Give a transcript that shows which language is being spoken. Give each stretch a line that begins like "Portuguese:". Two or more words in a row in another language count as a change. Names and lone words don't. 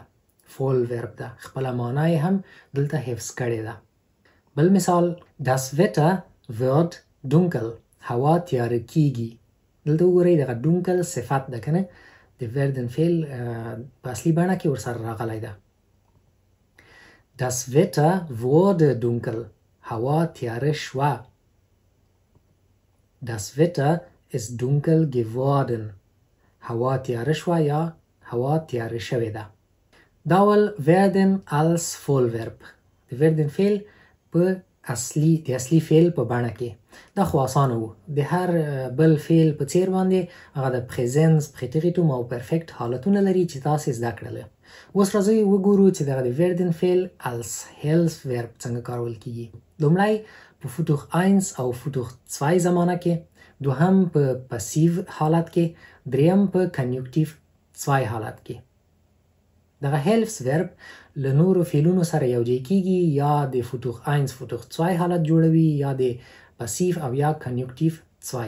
Pashto: فول ورب ده. خپله معنا یې هم دلته حفظ کړې ده. بل مثال
German: Das Wetter wird dunkel.
Pashto: هوا تیاره کېږي. دلته وګورئ دغه dunkel صفت ده که نه. د werden فعل په اصلي بڼه کې ورسره راغلی ده.
German: Das Wetter wurde dunkel.
Pashto: هوا تیاره شوه.
German: Das Wetter ist dunkel geworden.
Pashto: هوا تیاره شوه یا هوا تیاره شوې ده. دا ول
German: werden als Vollverb.
Pashto: د werden فعل په د اصلي فعل په بڼه کې. دا خو اسانه و. د هر بل فعل په څیر باندې هغه د پریزنس، پریټریټوم او پرفکت حالتونه لري چې تاسو زده کړل. اوس راځئ وګورو چې دغه د werden فعل
German: als Hilfsverb
Pashto: څنګه کارول کیږي. لومړی په فوتوخ 1 او فوتوخ 2 زمانه کې، دوهم په پاسیو حالت کې، دریم په کنیوکټیو 2 حالت کې. دغه Hilfsverb له نورو فعلونو سره یوځای کیږي یا د فوتوخ 1 فوتوخ 2 حالت جوړوي یا د پاسیو او یا کنیوکټیو 2.